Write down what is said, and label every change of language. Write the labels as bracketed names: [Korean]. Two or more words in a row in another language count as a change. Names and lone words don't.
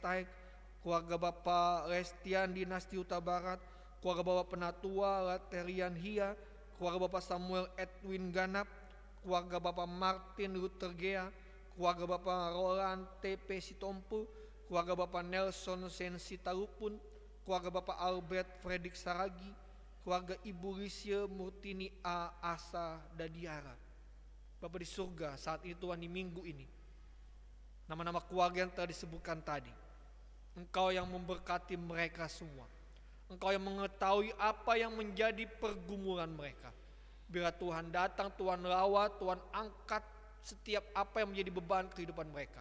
[Indonesian] Taik, keluarga Bapak Lestian Dinasti Huta Barat, keluarga Bapak Penatua Laterian Hia, keluarga Bapak Samuel Edwin Ganap, keluarga Bapak Martin Luther Gea, keluarga Bapak Roland T.P. Sitompu, keluarga Bapak Nelson Sensi Tarupun, keluarga Bapak Albert Fredrik Saragi, keluarga Ibu Risya Murtini A. Asa Dadiara. Bapak di surga, saat ini Tuhan di minggu ini, nama-nama keluarga yang telah disebutkan tadi, Engkau yang memberkati mereka semua. Engkau yang mengetahui apa yang menjadi pergumulan mereka. Bila Tuhan datang, Tuhan rawat, Tuhan angkat setiap apa yang menjadi beban kehidupan mereka.